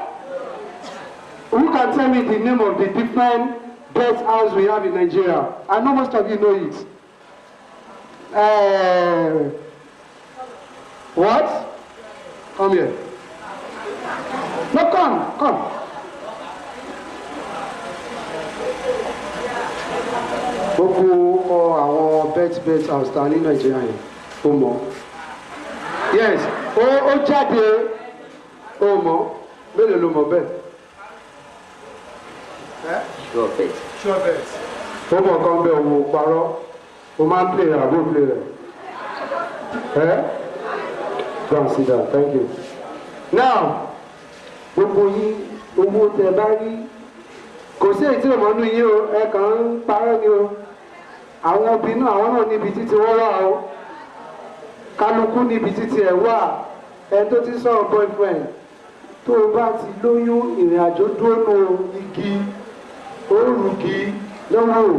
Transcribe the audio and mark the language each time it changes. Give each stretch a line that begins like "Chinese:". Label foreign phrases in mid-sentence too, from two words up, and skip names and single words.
English: Who can tell me the name of the different bet house we have in Nigeria? I know most of you know it. What? Come here. No, come.
Yoruba: Gbogbo àwọn
English: bet house
Yoruba: ta ní Nigeria yẹn, ó mọ̀. Yes, ó jáde, ó mọ̀. Mélòó ló mọ̀ bẹ́ẹ̀?
English: Sure bet.
Yoruba: Ó mọ̀ kan bẹ́ẹ̀ òun parọ́, ó máa ń play rẹ̀ àbó play rẹ̀.
English: Go and sit down, thank you. Now,
Yoruba: gbogbo yín, owó tẹ bá rí, kò sí èyí tí òmò nú yín o, ẹ kàn ń parọ́ ni o. Àwọn obìnrin náà, àwọn náà níbi títí wọ́n wà o. Kálukú níbi títí ẹ̀ wà. Ẹ tó ti sọ̀rọ̀ boyfriend. Tó o bá ti lóyún ìrìn àjò dúró nù igi, òrùkì lọ́wọ́.